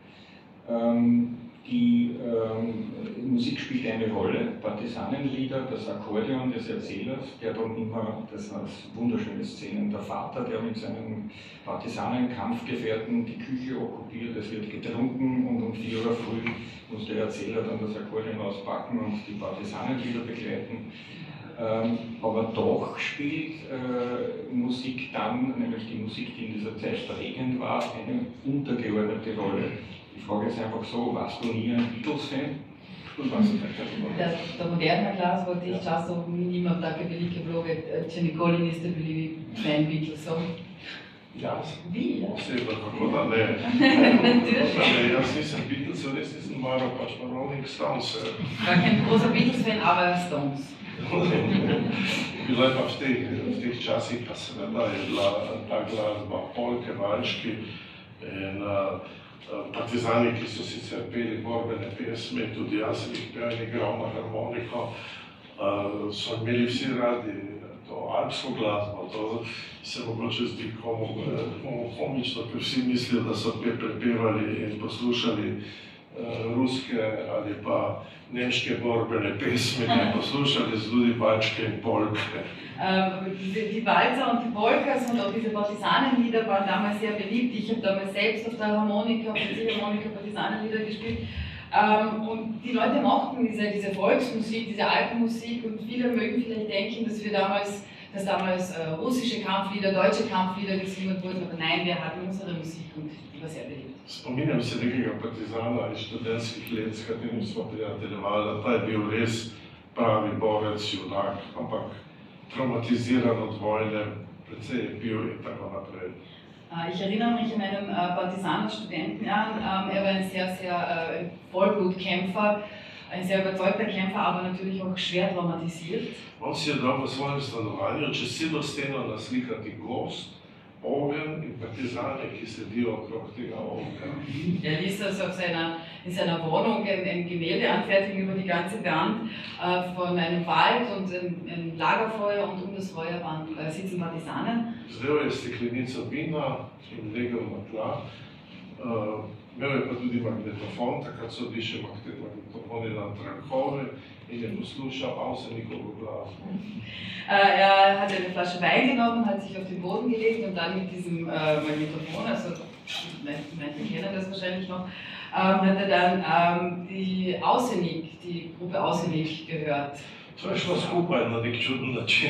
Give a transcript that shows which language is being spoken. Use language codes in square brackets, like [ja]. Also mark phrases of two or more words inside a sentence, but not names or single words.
[de] Die Musik spielt eine Rolle, Partisanenlieder, das Akkordeon des Erzählers, der dann immer, das sind wunderschöne Szenen, der Vater, der mit seinen Partisanenkampfgefährten die Küche okkupiert, es wird getrunken und um 4 Uhr früh muss der Erzähler dann das Akkordeon auspacken und die Partisanenlieder begleiten. Aber doch spielt Musik dann, nämlich die Musik, die in dieser Zeit prägend war, eine untergeordnete Rolle. Die Frage ist einfach so, warst du nie ein Beatles-Fan? [sl] Da moderna glas v teh časov nima take velike vloge, če nikoli niste bili fan Beatlesov. Jaz? Vi, ja. Osebno, kako da ne. Jaz nisem Beatlesov, res nisem maral, pač pa Rolling Stones. [de] War kein großer Beatles-Fan, aber Stones. [sl] Bilo je pa v teh časih, pa seveda je bila ta glasba, polke, valčki in partizani, ki so sicer peli borbene pesmi, tudi jaz sem jih pel in igral na harmoniko, so imeli vsi radi to alpsko glasbo. To se mogoče zdi komu komično, ker vsi mislijo, da so prepevali in poslušali ruske ali pa nemške borbene pesmi, ne poslušali tudi valčke in polke. [de] Die Walzer und die Polkas und auch diese Partisanenlieder waren damals sehr beliebt. Ich habe damals selbst auf der Harmonika, auf der Ziehharmonika Partisanenlieder gespielt. Und die Leute mochten diese Volksmusik, diese Alpenmusik, und viele mögen vielleicht denken, dass damals russische Kampflieder, deutsche Kampflieder gesungen wurden, aber nein, wir hatten unsere Musik und die war sehr beliebt. [sl] Spominjam se nekega partizana iz študentskih let, s katerim smo prijateljevali, ta je bil res pravi borec, junak, ampak traumatiziran od vojne, precej je pil in tako naprej. [de] Ich erinnere mich an einen Partisanen-Studenten an. Er war ein sehr Vollblutkämpfer, ein sehr überzeugter Kämpfer, aber natürlich auch schwer traumatisiert. [sl] On si je dal v svojem stanovanju čez celo steno naslikati gozd, ogenj in partizane, ki sedijo okrog tega ognja. [de] Er ließ also in seiner Wohnung ein Gemälde anfertigen über die ganze Wand von einem Wald und ein Lagerfeuer, und um das Feuer sitzen Partisanen. [sl] Vzel je steklenico vina in legel na tla. Imel je pa tudi magnetofon, takrat so bili še magnetofoni na trakove, in je poslušal Avsenikovo glasbo. [de] Er hat eine Flasche Wein genommen, hat sich auf den Boden gelegt und dann mit diesem Magnetophon, also manche kennen das wahrscheinlich noch, hat er dann die Gruppe Ausenik gehört. [sl] To je šlo skupaj na nek čuden način.